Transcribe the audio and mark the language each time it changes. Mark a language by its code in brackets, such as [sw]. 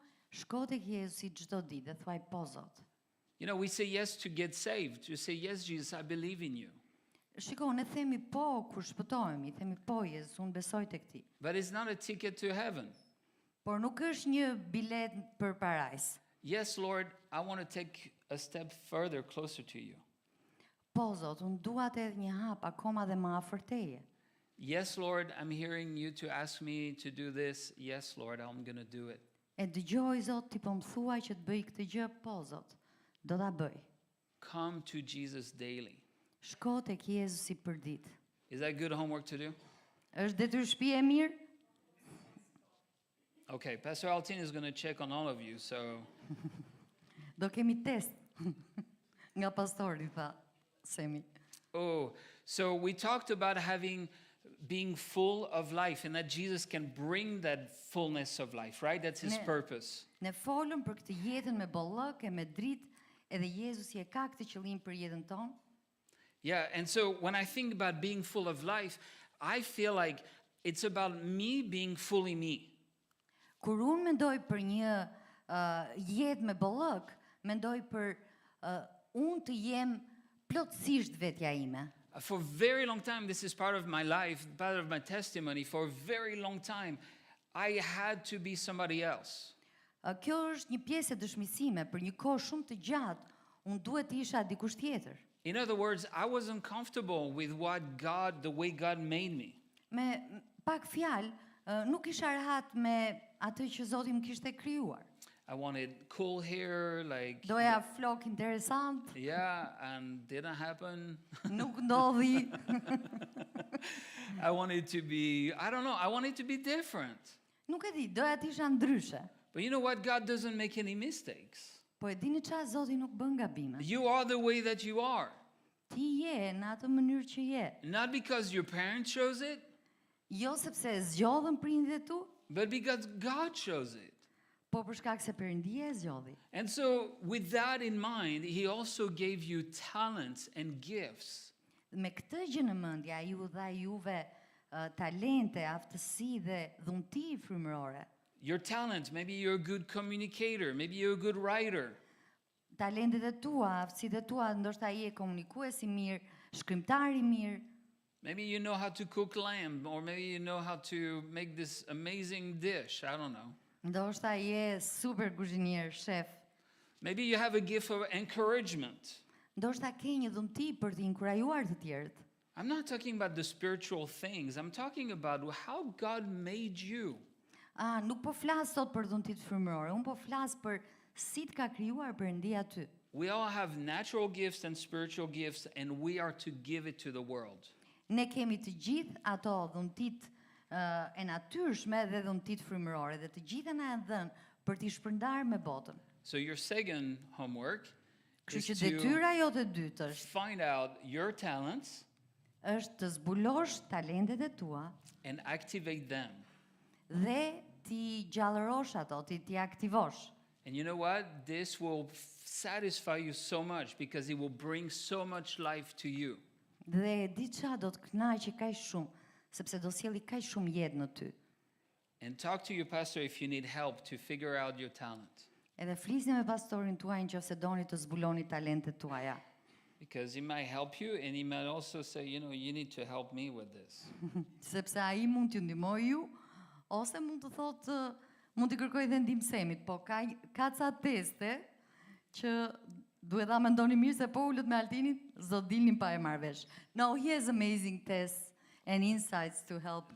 [sq] Shko tek Jezusi çdo ditë dhe thuaj po Zot. [en] You know, we say yes to get saved. We say yes, Jesus, I believe in you. [sq] Shiko, ne themi po kur shpëtohemi, themi po Jezus, unë besoj tek ti. [en] But it's not a ticket to heaven. [sq] Por nuk është një bilet për parajs. [en] Yes, Lord, I want to take a step further closer to you. [sq] Po Zot, unë dua të edhe një hap akoma dhe më afër teje. [en] Yes, Lord, I'm hearing you to ask me to do this. Yes, Lord, I'm going to do it. [sq] E dëgjoj Zot, ti po më thuaj që të bëj këtë gjë, po Zot, do ta bëj. [en] Come to Jesus daily. [sq] Shko tek Jezusi për ditë. [en] Is that good homework to do? [sq] Është detyrë shtëpie e mirë? [en] Okay, Pastor Altin is going to check on all of you, so... [sq] Do kemi test nga pastori, tha Semi. [en] Oh, so we talked about being full of life and that Jesus can bring that fullness of life, right? That's his purpose. [sq] Ne folëm për këtë jetën me bollëk e me dritë, edhe Jezusi e ka këtë qëllim për jetën tonë. [en] Yeah, and so when I think about being full of life, I feel like it's about me being fully me. [sq] Kur unë mendoj për një jetë me bollëk, mendoj për unë të jem plotësisht vetja ime. [en] For a very long time, this is part of my life, part of my testimony. For a very long time, I had to be somebody else. [sq] Kjo është një pjesë e dëshmisime, për një kohë shumë të gjatë, unë duhet të isha dikush tjetër. [en] In other words, I wasn't comfortable with the way God made me. [sq] Me pak fjalë, nuk isha rehat me atë që Zoti më kishte krijuar. [en] I wanted cool hair, like... [sq] Doja flok interesant. [en] Yeah, and didn't happen. [sq] Nuk ndodhi. [en] I wanted to be, I don't know, I wanted to be different. [sq] Nuk e di, doja të isha ndryshe. [en] But you know what? God doesn't make any mistakes. [sq] Po e dini çfarë, Zoti nuk bën gabime. [en] You are the way that you are. [sq] Ti je në atë mënyrë që je. [en] Not because your parents chose it, [sq] Jo sepse e zgjodhën prindit e tu, [en] but because God chose it. [sq] po për shkak se Perëndia e zgjodhi. [en] And so, with that in mind, He also gave you talents and gifts. [sq] Me këtë gjë në mendje, ai ju dha juve talente, aftësi dhe dhunti frymërore. [en] Your talents, maybe you're a good communicator, maybe you're a good writer. [sq] Talentet e tua, aftësitë e tua, ndoshta ai e komunikues I mirë, shkrimtar I mirë. [en] Maybe you know how to cook lamb, or maybe you know how to make this amazing dish, I don't know. [sq] Ndoshta je super kuzhinier, shef. [en] Maybe you have a gift of encouragement. [sq] Ndoshta ke një dhunti për të inkurajuar të tjerët. [en] I'm not talking about the spiritual things. I'm talking about how God made you. [sq] Nuk po flas sot për dhuntit frymërore, unë po flas për si të ka krijuar Perëndia ty. [en] We all have natural gifts and spiritual gifts, and we are to give it to the world. [sq] Ne kemi të gjithë ato dhuntit e natyrshme dhe dhuntit frymërore dhe të gjitha na janë dhënë për t'i shpërndarë me botën. [en] So your second homework is [sq] Kështu që [en] to [sq] detyra jote e dytë është [en] find out your talents [sq] të zbulosh talentet e tua [en] and activate them. [sq] dhe ti gjallërosh ato, ti aktivosh. [en] And you know what? This will satisfy you so much because it will bring so much life to you. [sq] Dhe di qa do të kënaqë kaq shumë, sepse do sjellë kaq shumë jetë në ty. [en] And talk to your pastor if you need help to figure out your talent. [sq] Edhe flisni me pastorin tuaj nëse doni të zbuloni talentet tuaja. [en] Because he might help you and he might also say, you know, you need to help me with this. [sq] Sepse ai mund t'ju ndihmojë ju, ose mund të thotë mund t'i kërkoj dhe ndihmë Semit, po ka ca teste që duhet ta mendoni mirë se po ulët me Altinin, s'do dilnin pa e marrë vesh. [en] No, he has amazing tests and insights to help